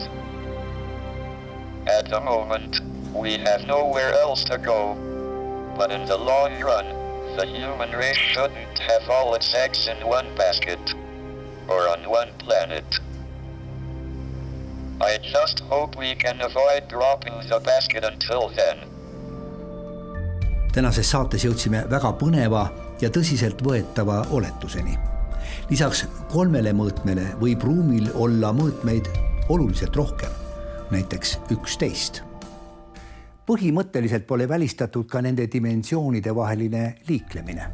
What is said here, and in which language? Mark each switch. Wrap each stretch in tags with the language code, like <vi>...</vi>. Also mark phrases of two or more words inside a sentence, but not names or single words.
<en>At the moment, we have nowhere else to go, but in the long run, the human race shouldn't have all its eggs in one basket, or on one planet. I just hope we can avoid dropping the basket until then.</en> <et>Tänases saates jõudsime väga põneva ja tõsiselt võetava oletuseni. Lisaks 3 mõõtmele võib ruumil olla mõõtmeid oluliselt rohkem, näiteks 11. Põhimõtteliselt pole välistatud ka nende dimensioonide vaheline liiklemine.</et>